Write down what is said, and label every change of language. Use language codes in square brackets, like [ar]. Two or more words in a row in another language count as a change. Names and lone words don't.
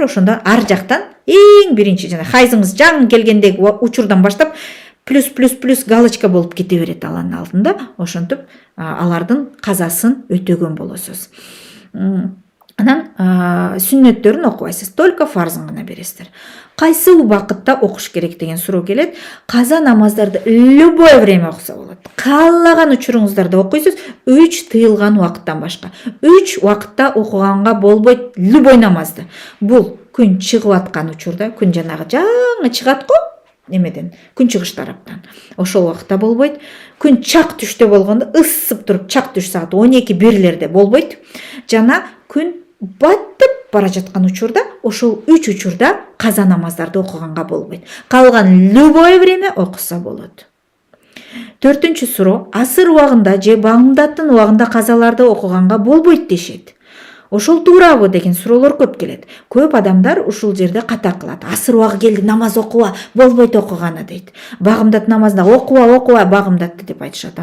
[ky] Ошондо ар жактан эң биринчи жана хайзыңыз жаңы келгендеги учурдан баштап плюс галочка болуп кете берет Алланын алдында. Ошентип алардын казасын өтөгөн болосуз. Анан сүннөттөрүн окубайсыз, только фарзын гана бересиздер. Кайсы убакытта окуш керек деген суроо келет. Каза намаздарды [ru] любое время [ky] окуса болот. Каалаган учуруңуздарда окуйсуз, 3 тыйылган убакыттан башка. 3 убакытта окуганга болбойт любой намазды. Бул күн чыгып аткан учурда, күн жанагы жаңы чыгат го, эмеден, күн чыгыш тараптан. Ошол убакытта болбойт. Күн чак түштө болгондо, ысып туруп чак түш саат 12-1-лерде болбойт. Жана күн баттып бара жаткан учурда, ошол 3 учурда каза намаздарды окуганга болбойт. Калган [ru] любое время [ky] окуса болот. Төртүнчү суроо, асыр убагында же багымдаттын убагында казаларды окуганга болбойт дешет. Ошол туурабы деген суроолор көп келет. Көп адамдар ушул жерде ката кылат. Асыр убагы келди, намаз окуба, болбойт окуганы дейт. Багымдат намазында окуба багымдатты деп айтышат.